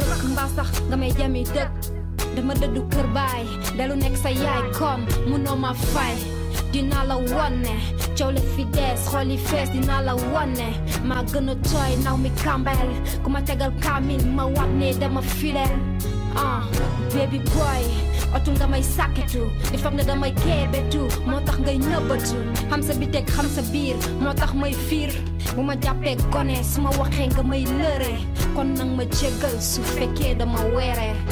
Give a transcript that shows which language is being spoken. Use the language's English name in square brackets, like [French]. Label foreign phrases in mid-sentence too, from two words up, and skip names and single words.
[Wolof] rëkk mbaa sax nga may jami dëgg dama dëddu kër baay dalu nekk sa yaay kon mënoo ma fay dinaa la wone coow le fi des xol yi fees dinaa la wone maa gën a tooy naw mi kambel ku ma tegal kaamil ma wat ne dama fidèle [English] baby boy [Wolof] otu nga may sàkketu di foog ne damay keebetu moo tax ngay nëbbatu xam sa biteeg xam sa biir moo tax may fiir bu ma jàppee gone su ma waxee nga may lëre kon nang ma jéggal su fekkee dama weere